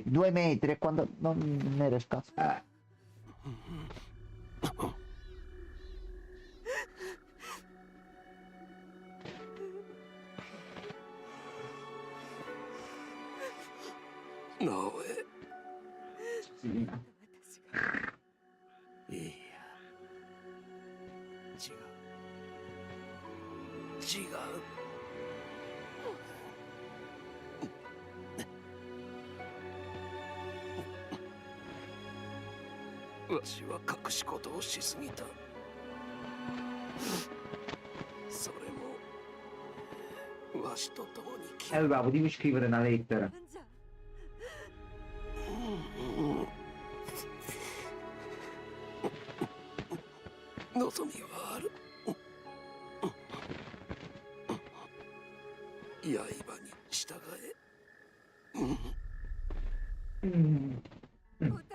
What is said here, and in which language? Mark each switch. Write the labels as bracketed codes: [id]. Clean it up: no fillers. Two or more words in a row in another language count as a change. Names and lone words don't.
[it] 2 metri, e quando non era il caso. No, Sì. [ja] いや違うわしは隠し事をしすぎた。それもわしと共に [it] Allora, potevi scrivere una lettera. [ja] 望みはある。刃に従え。